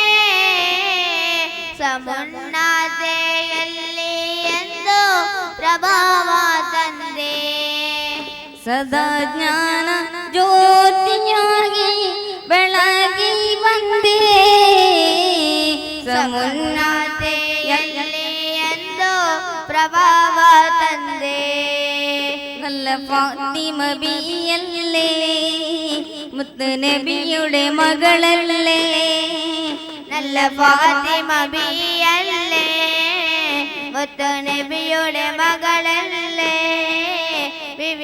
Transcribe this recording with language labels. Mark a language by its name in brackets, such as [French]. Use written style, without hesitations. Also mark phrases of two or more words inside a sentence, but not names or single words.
[Kannada] ಸಮುನ್ನಾತೆಯಲ್ಲಿ ಎಂದು ಪ್ರಭಾವ ತಂದೆ ಸದಾ ಜ್ಞಾನ ಜ್ಯೋತಿಯಾಗಿ ಬೆಳಗಿ ಬಂದೆ ಸಮುನ್ನಾತೆಯಲ್ಲಿ ಎಂದು ಪ್ರಭಾವ ತಂದೆ [Malayalam] നല്ല ഫാത്തിമ ബിയല്ലേ മുത്ത് നബിയുടെ മകളല്ലേ നല്ല ഫാത്തിമ ബിയല്ലേ മുത്ത് നബിയുടെ മകളല്ലേ ബിബി